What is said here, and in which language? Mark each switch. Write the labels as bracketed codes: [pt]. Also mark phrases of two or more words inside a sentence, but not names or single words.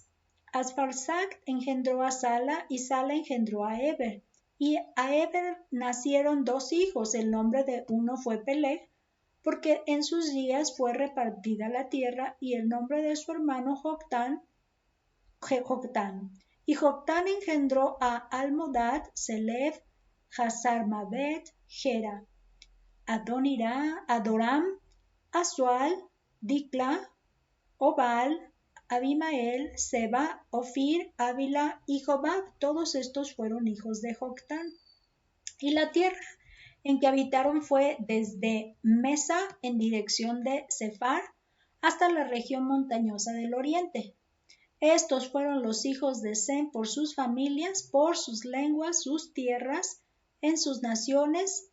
[es] Asfarsad engendró a Sala, y Sala engendró a Eber. Y a Eber nacieron dos hijos. El nombre de uno fue Peleg, porque en sus días fue repartida la tierra, y el nombre de su hermano Joctán, Joctán. Y Joctán engendró a Almodad, Selef, Hazarmaveth, Gera, Adonirá, Adoram, Asual, Dicla, Obal, Abimael, Seba, Ofir, Ávila y Jobab. Todos estos fueron hijos de Joctán. Y la tierra en que habitaron fue desde Mesa en dirección de Sefar hasta la región montañosa del oriente. Estos fueron los hijos de Sem por sus familias, por sus lenguas, sus tierras, en sus naciones.